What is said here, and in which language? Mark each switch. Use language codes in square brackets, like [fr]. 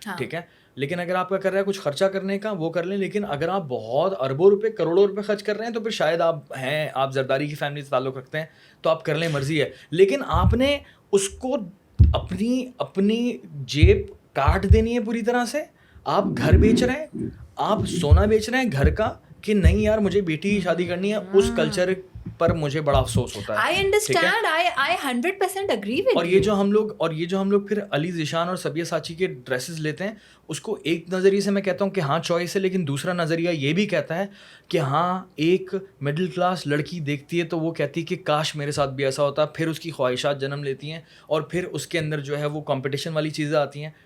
[ur] ٹھیک ہے, لیکن اگر آپ کا کر رہا ہے کچھ خرچہ کرنے کا وہ کر لیں. لیکن اگر آپ بہت اربوں روپے کروڑوں روپے خرچ کر رہے ہیں تو پھر شاید آپ زرداری کی فیملی سے تعلق رکھتے ہیں تو آپ کر لیں, مرضی ہے. لیکن آپ نے اس کو اپنی جیب کاٹ دینی ہے پوری طرح سے. آپ گھر بیچ رہے ہیں, آپ سونا بیچ رہے ہیں گھر کا, کہ نہیں یار مجھے بیٹی کی شادی کرنی ہے. اس کلچر پر مجھے بڑا افسوس ہوتا ہے. [en] I understand, I 100% agree with you. [ur] اور یہ جو ہم لوگ پھر علی ذیشان اور سبیہ ساچی کے ڈریسز لیتے ہیں, اس کو ایک نظریے سے میں کہتا ہوں کہ ہاں چوائس ہے, لیکن دوسرا نظریہ یہ بھی کہتا ہے کہ ہاں ایک مڈل کلاس لڑکی دیکھتی ہے تو وہ کہتی ہے کہ کاش میرے ساتھ بھی ایسا ہوتا. پھر اس کی خواہشات جنم لیتی ہیں اور پھر اس کے اندر جو ہے وہ کمپٹیشن والی چیزیں آتی ہیں.